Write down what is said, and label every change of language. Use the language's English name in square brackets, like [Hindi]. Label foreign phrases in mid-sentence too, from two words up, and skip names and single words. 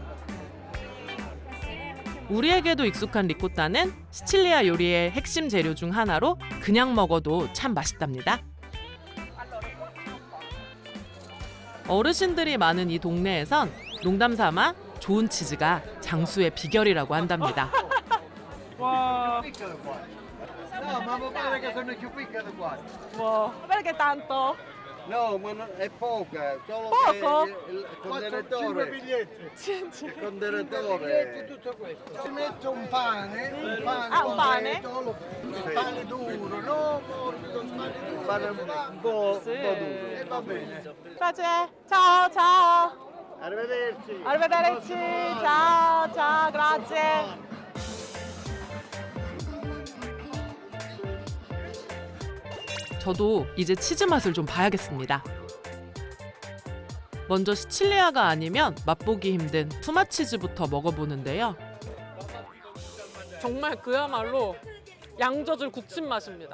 [Korean] 우리에게도 익숙한 리코타는 시칠리아 요리의 핵심 재료 중 하나로 그냥 먹어도 참 맛있답니다. 어르신들이 많은 이 동네에선 농담 삼아 좋은 치즈가 장수의 비결이라고 한답니다. 와. [Italian] No, ma mi pare che sono più piccole qua. 와, perché tanto? No, ma è poca, solo Poco? che il contenitore. Il contenitore. Tutto questo. Si mette un pane Ah, un pane? il pane duro, no morbido, il pane un po' duro. E va bene. Grazie. Ciao, ciao. Arrivederci. Arrivederci. Ciao, ciao, grazie. [Korean] 저도 이제 치즈 맛을 좀 봐야겠습니다. 먼저 시칠리아가 아니면 맛보기 힘든 투마치즈부터 먹어보는데요. 정말 그야말로 양젖을 굳힌 맛입니다.